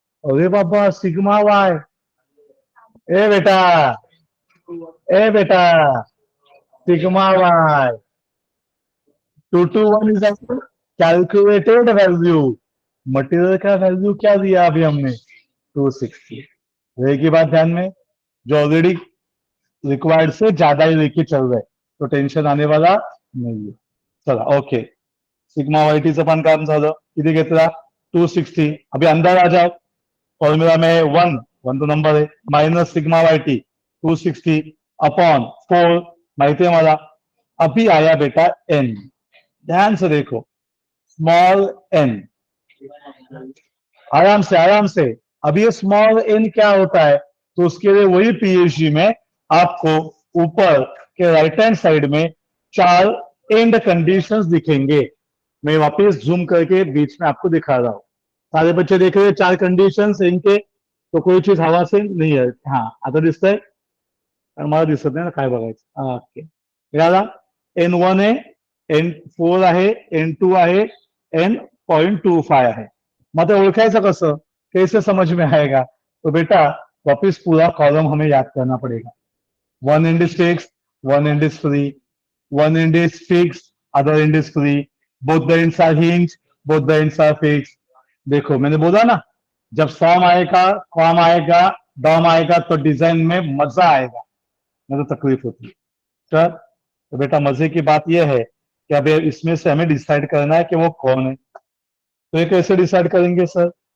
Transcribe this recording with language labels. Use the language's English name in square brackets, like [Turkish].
[Hindi] अरे बाबा, सिग्मा वाय, ए बेटा, ए बेटा, sigma Y 221 is calculated value. Material का वैल्यू क्या दिया अभी हमने? 260। रहेगी बात ध्यान में, जो ऑलरेडी रिक्वायर्ड से ज्यादा ही लेके चल रहे, तो टेंशन आने वाला नहीं है। [Marathi] चला ओके, सिग्मा वायटीचं पण काम झालं, किती घेतला? 260। [Hindi] अभी अंदर आ जाओ, फॉर्मूला में 1 तो नंबर है, माइनस सिग्मा वाईटी 260 अपॉन 4, [Marathi] माहिती है मला। [Hindi] अभी आया बेटा एन, ध्यान से देखो, स्मॉल एन, आराम से आराम से। अब ये स्मॉल एन क्या होता है? तो उसके लिए वही पीएचडी में आपको ऊपर के राइट हैंड साइड में 4 एंड कंडीशंस दिखेंगे। मैं वापस जूम करके बीच में आपको दिखा रहा हूं, सारे बच्चे देख रहे हैं 4 कंडीशंस इनके, तो कोई चीज हवा से नहीं है। [Marathi] हाँ आता दिसतंय, मला दिसत नाही ना काय बघायचं। ओके, मिळाला? N1 आहे, N4 आहे, N2 आहे, N.25 आहे। मग ते ओळखायचं कसं, [Hindi] कैसे समझ में आएगा? तो बेटा वापिस पूरा कॉलम हमें याद करना पड़ेगा। [English] 1 end is fixed, 1 end is free, 1 end is fixed, other end is free, both the ends are hinged, both the ends are fixed। [Hindi] देखो मैंने बोला ना, जब फॉर्म आएगा, कॉम आएगा, डॉम आएगा तो डिजाइन में मजा आएगा, नहीं तो तकलीफ होती है। सर तो बेटा मजे की बात यह है कि अब इसमें से हमें डिसाइड करना है कि वो कौन है। तो ये कैसे डिसाइड करेंगे सर?